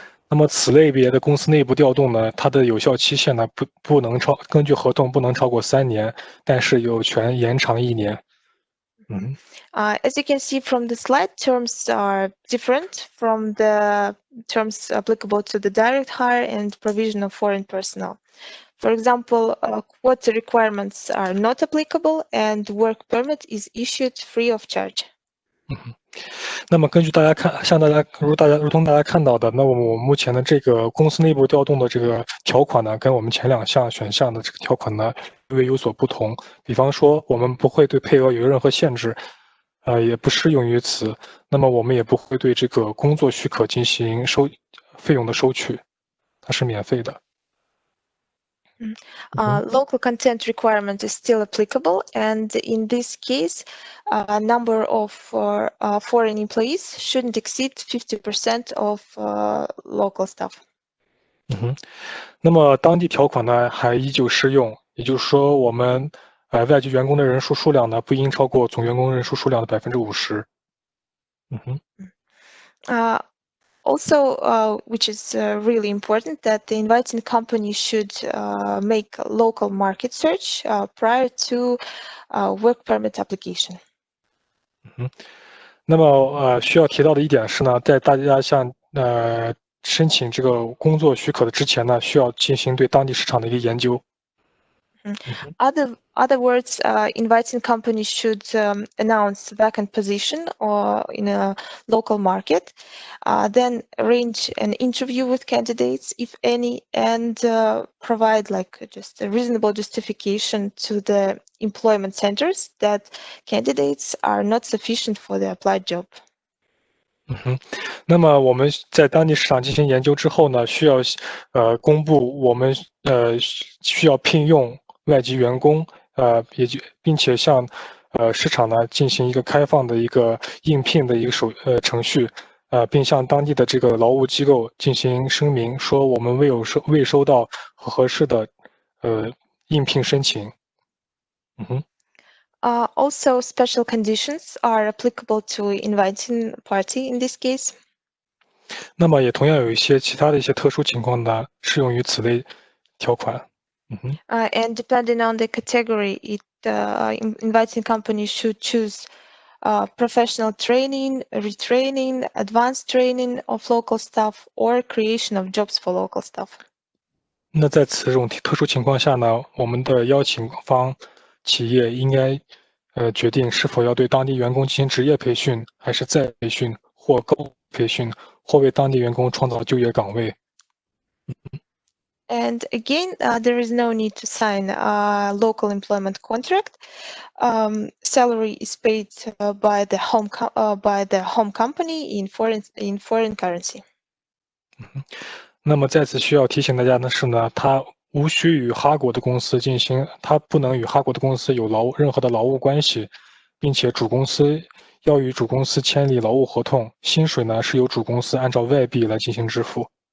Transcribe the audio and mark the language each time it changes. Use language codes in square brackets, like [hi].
[zh] 那么此类别的公司内部调动呢，它的有效期限呢不能根据合同不能超过3年，但是有权延长1年。 [en] As you can see from the slide, terms are different from the terms applicable to the direct hire and provision of foreign personnel. For example, quota requirements are not applicable and work permit is issued free of charge. [zh] 那么根据如同大家看到的，那我们目前的这个公司内部调动的这个条款呢，跟我们前2项选项的这个条款呢略有所不同。比方说，我们不会对配额有任何限制，也不适用于此。那么我们也不会对这个工作许可进行费用的收取，它是免费的。 [en] Local content requirement is still applicable, and in this case, number of foreign employees shouldn't exceed 50% of local staff. [zh] 那么当地条款呢还依旧适用，也就是说，我们外籍员工的人数数量呢不应超过总员工人数数量的50%。 [en] Also, which is really important, that the inviting company should make a local market search prior to work permit application. [zh] 那么需要提到的一点是呢，在大家向申请这个工作许可的之前呢，需要进行对当地市场的一个研究。 [en] Other words, inviting companies should announce vacant position or in a local market, then arrange an interview with candidates, if any, and provide like just a reasonable justification to the employment centers that candidates are not sufficient for the applied job. [zh] 那么我们在当地市场进行研究之后呢，需要公布我们需要聘用外籍员工，并且向市场呢进行一个开放的一个应聘的一个程序，并向当地的这个劳务机构进行声明，说我们未收到合适的应聘申请。 [en] Also, special conditions are applicable to inviting party in this case. [zh] 那么也同样有一些其他的一些特殊情况呢，适用于此类条款。 [en] And depending on the category, inviting companies should choose professional training, retraining, advanced training of local staff, or creation of jobs for local staff. [zh] 那在此种特殊情况下呢，我们的邀请方企业应该决定是否要对当地员工进行职业培训，还是再培训或高培训，或为当地员工创造就业岗位。 [en] And again, there is no need to sign a local employment contract. Salary is paid by the home company in foreign currency. [zh] 那么在此需要提醒大家的是呢，它无需与哈国的公司它不能与哈国的公司有任何的劳务关系，并且主公司要与主公司签立劳务合同，薪水呢是由主公司按照外币来进行支付。